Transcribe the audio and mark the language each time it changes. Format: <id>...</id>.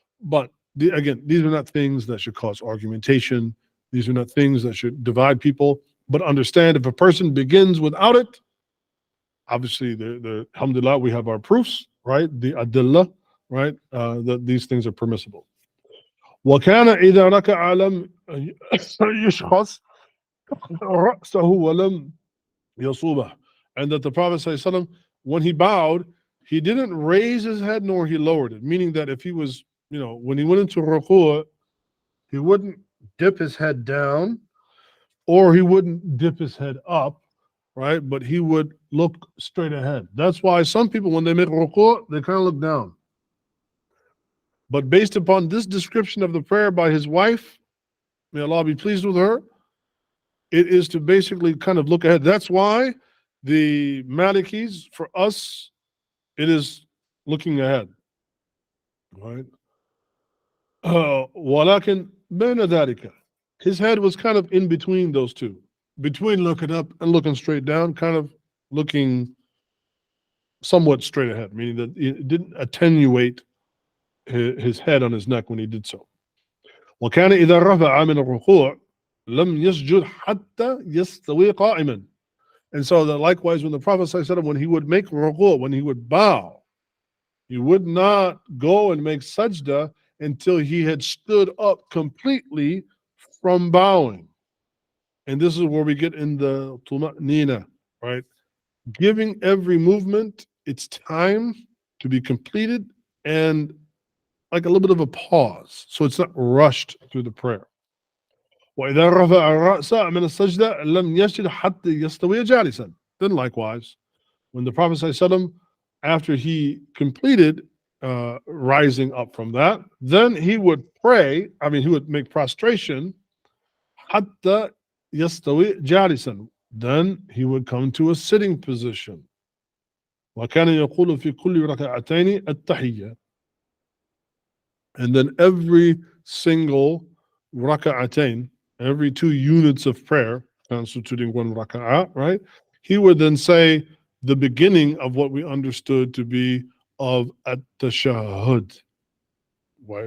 <en>But again, these are not things that should cause argumentation. These are not things that should divide people. But understand, if a person begins without it, obviously, alhamdulillah, we have our proofs, right? The adillah, right? That these things are permissible.</en> <ar>وكان إذا ركع لم يشخص رأسه ولم يصوبه.</ar> <en>And that the Prophet ﷺ, when he bowed, he didn't raise his head nor he lowered it. Meaning that if he was, when he went into ruku', he wouldn't dip his head down or he wouldn't dip his head up, right? But he would look straight ahead. That's why some people, when they make ruku', they kind of look down. But based upon this description of the prayer by his wife, may Allah be pleased with her, it is to basically kind of look ahead. That's why the Malikis, for us, it is looking ahead, right?</en> <ar>وَلَكِنْ بَيْنَ ذَلِكَ,</ar> <en>his head was kind of in between those two, between looking up and looking straight down, kind of looking somewhat straight ahead, meaning that it didn't attenuate his head on his neck when he did so.</en> <ar>وكان إذا رفع من الركوع لم يسجد حتى يستوي قائما.</ar> <en>And so that likewise, when the Prophet ﷺ, when he would make ruku', when he would bow, he would not go and make sajda until he had stood up completely from bowing. And this is where we get in the tuma'nina, right? Giving every movement its time to be completed and like a little bit of a pause, so it's not rushed through the prayer.</en> <ar>وإذا رفع الرأس من السجدة لم يسجد حتى يستوي جالسا.</ar> <en>Then likewise, when the Prophet ﷺ, after he completed rising up from that, then he would pray, he would make prostration,</en> <ar>حتى يستوي جالسا.</ar> <en>Then he would come to a sitting position.</en> <ar>وكان يقول في كل ركعتين التحية.</ar> <en>And then every single raka'atain, every 2 units of prayer, constituting 1 raka'ah, right? He would then say the beginning of what we understood to be of at-tashahhud. Why?</en>